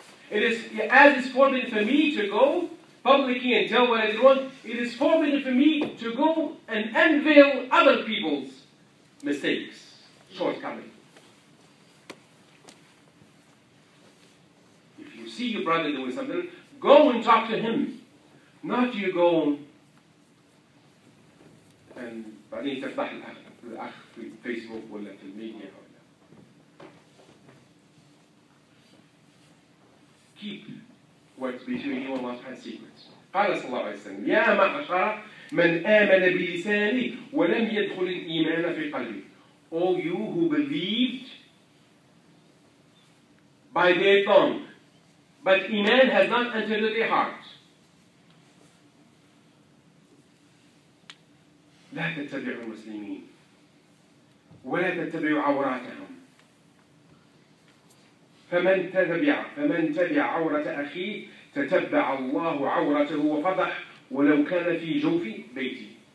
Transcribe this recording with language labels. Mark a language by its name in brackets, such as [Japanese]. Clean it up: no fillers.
[English] It is, as it's forbidden for me to go publicly and tell what I did wrong, it is forbidden for me to go and unveil other people's mistakes, shortcomings. If you see your brother doing something, go and talk to him. Not you go and [Arabic] بعدين تفتح الأخ في فيسبوك ولا في الميديا. [English] Keep what's between you and Allah subhanahu secrets. [Arabic] قال صلى الله عليه وسلم يا معشر من آمن بلسانه ولم يدخل الإيمان في قلبه. [English] All you who believed by their tongue, but Iman has not entered their heart. [Arabic] لا تتبعوا المسلمين ولا تتبعوا عوراتهم فمن تبع عورة أخيه تتبع الله عورته وفضح ولو كان في جوف بيته.